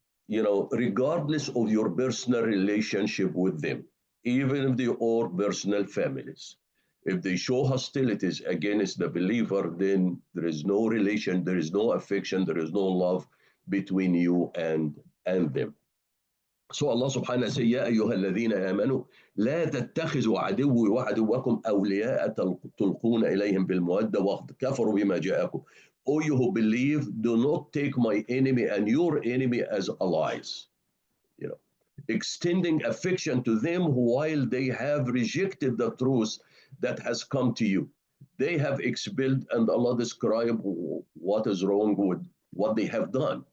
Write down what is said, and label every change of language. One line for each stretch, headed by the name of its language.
English: regardless of your personal relationship with them, even if they are personal families. If they show hostilities against the believer, then there is no relation, there is no affection, there is no love between you and them. So Allah subhanahu wa ta'ala says,
Arabic: يا أيها الذين آمنوا لا تتخذوا عدوي وعدوكم أولياء تلقون إليهم بالمودة وقد كفروا بما جاءكم.
English: O you who believe, do not take my enemy and your enemy as allies. You know, extending affection to them while they have rejected the truth that has come to you. They have expelled, and Allah described what is wrong with what they have done.